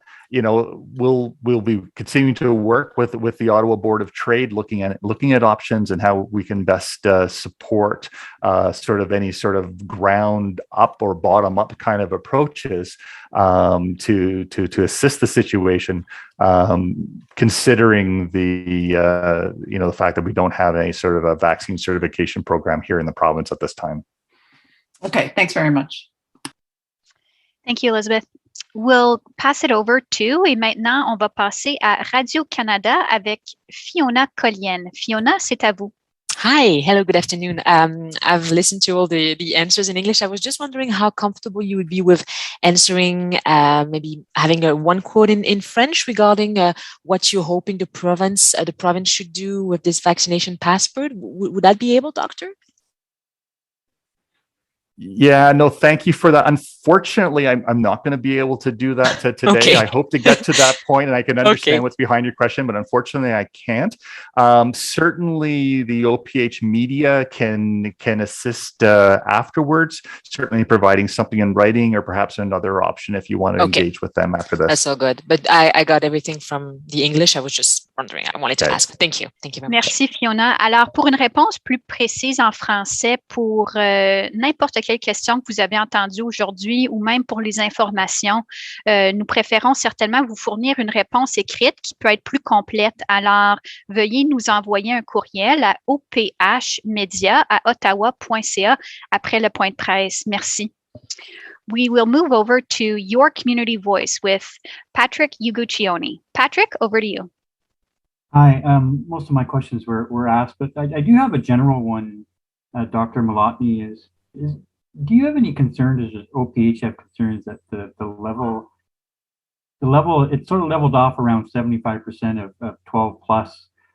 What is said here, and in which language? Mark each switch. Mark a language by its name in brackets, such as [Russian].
[English] We'll be continuing to work with the Ottawa Board of Trade, looking at options and how we can best support sort of any sort of ground up or bottom up kind of approaches to assist the situation, considering the fact that we don't have any sort of a vaccine certification program here in the province at this time. Okay, thanks very much. Thank you, Elizabeth. We'll pass it over to, [French] et maintenant, on va passer à Radio-Canada avec Fiona Collienne. Fiona, c'est à vous. [English] Hi, hello, good afternoon. I've listened to all the answers in English. I was just wondering how comfortable you would be with answering, maybe having one quote in French regarding what you're hoping the province should do with this vaccination passport. Would that be able, Doctor? Yeah, no, thank you for that. Unfortunately, I'm not going to be able to do that today. Okay. I hope to get to that point, and I can understand what's behind your question, but unfortunately, I can't. Certainly, the OPH media can assist afterwards, certainly providing something in writing or perhaps another option if you want to engage with them after this. That's all good. But I got everything from the English. I was just wondering. I wanted to ask. Thank you. Thank you very much. [French] Merci, Fiona. Alors, pour une réponse plus précise en français pour n'importe quelle question que vous avez entendue aujourd'hui ou même pour les informations, nous préférons certainement vous fournir une réponse écrite qui peut être plus complète. Alors, veuillez nous envoyer un courriel à ophmedia@ottawa.ca après le point de presse. Merci. [English] We will move over to Your Community Voice with Patrick Uguccione. Patrick, over to you. Hi, most of my questions were asked, but I do have a general one, Dr. Malotny, do you have any concerns, does OPH have concerns that the level, it's sort of leveled off around 75% of 12 plus?